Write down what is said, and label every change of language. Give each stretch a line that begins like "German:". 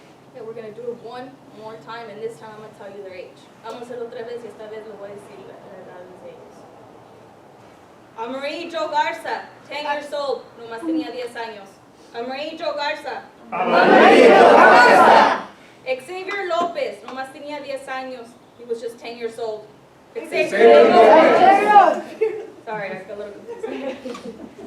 English: Okay, we're going to do it one more time, and this time I'm going to tell you their age.
Spanish: Vamos a hacerlo otra vez y esta vez lo voy a decir la edad de ellos. Amarie Joe Garza,
English: 10 years old,
Spanish: nomás tenía 10 años. Amarie Joe Garza. Amarie Joe Garza. Xavier Lopez, nomás tenía 10 años.
English: He was just 10 years old. Xavier Lopez. Sorry, I got a little confused.